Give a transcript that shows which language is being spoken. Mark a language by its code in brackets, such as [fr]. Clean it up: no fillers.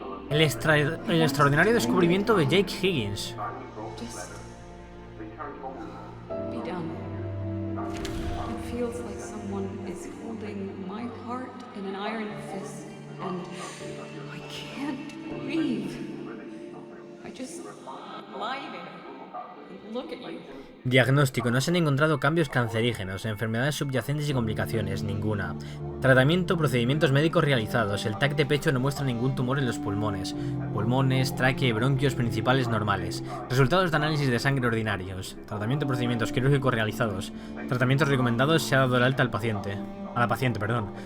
[es] El extraordinario descubrimiento de Jake Higgins. [en] Just be done. It feels like someone is holding my heart in an iron fist, and I can't breathe. I just lie there and look at you. [es] Diagnóstico. No se han encontrado cambios cancerígenos, enfermedades subyacentes y complicaciones, ninguna. Tratamiento, procedimientos médicos realizados. El TAC de pecho no muestra ningún tumor en los pulmones. Pulmones, tráquea y bronquios principales normales. Resultados de análisis de sangre ordinarios. Tratamiento, procedimientos quirúrgicos realizados. Tratamientos recomendados, se ha dado el alta al paciente. A la paciente, perdón.